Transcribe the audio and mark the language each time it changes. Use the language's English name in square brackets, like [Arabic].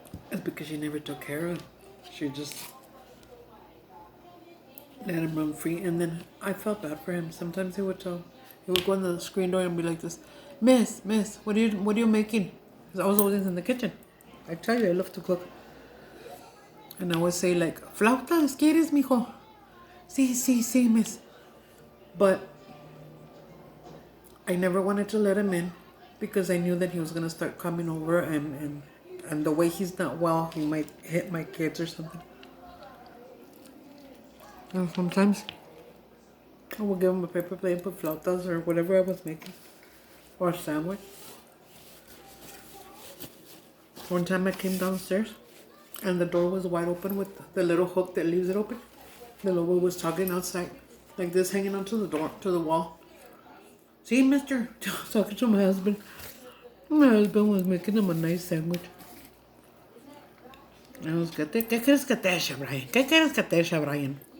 [English] It's because she never took care of him. She just let him run free. And then I felt bad for him. Sometimes he would go on the screen door and be like this, Miss, what are you making? Because I was always in the kitchen. I tell you, I love to cook. And I would say like, flautas, [Spanish] ¿quieres, mijo? Sí, [English] miss. But I never wanted to let him in because I knew that he was gonna start coming over, and the way he's not well, he might hit my kids or something. And sometimes I would give him a paper plate and put flautas or whatever I was making, or a sandwich. One time I came downstairs and the door was wide open with the little hook that leaves it open. The lobo was talking outside, like this, hanging onto the door, to the wall. See, mister, talking to my husband. My husband was making him a nice sandwich. I was, [Spanish] ¿qué quieres que te eche, Brian? ¿Qué quieres que te eche, Brian?